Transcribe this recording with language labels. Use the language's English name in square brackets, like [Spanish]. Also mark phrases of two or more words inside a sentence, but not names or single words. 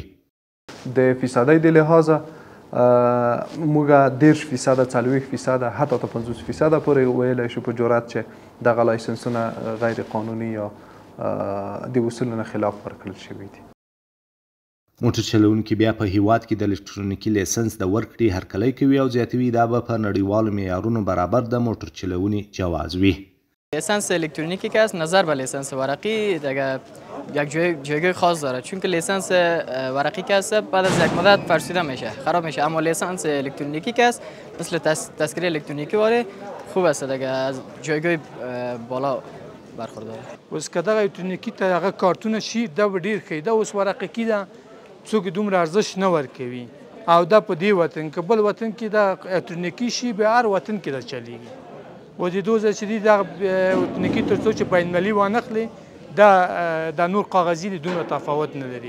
[Pashto] د فیصدۍ د لحاظه موږ 10%، 40%، حتی 50% پورې ویلی شو په جرات چې دغه لایسنسونه غیر قانوني یا د اصولو نه خلاف ورکړل شوي دي. موټر چلوونکي بیا په هیواد کې د الکترونیکي لیسنس د ورکړې هرکلی کوي او زیاتوي دا به په نړیوالو معیارونو برابر د موټر چلونې جواز وي. [Persian] لیسنس الکترونیکی که است نظر به لیسنس ورقی دیگه یک جایگاه خاص داره، چون که لیسنس ورقی که است بعد از یک مدت فرسوده میشه، خراب میشه، اما لیسنس الکترونیکی که است مثل تذکره الکترونیکی واره خوب است دیگه، از جایگاه بالا برخورداره. [Pashto] اوس که دغه الکترونیکی ته هغه کارتونه شي دا به ډیر ښه ده. اوس ورقی کې ده څوک دومره ارزښت نه ورکوي او دا په دې وطن کې بل وطن کې دا الکترونیکي شي به هر وطن کې دا چلیږي. و د دوزه چې دی دا الکترونیکي تر څو چې بین المللي وانخلي دا نور کاغذي دومره تفاوت نه لري.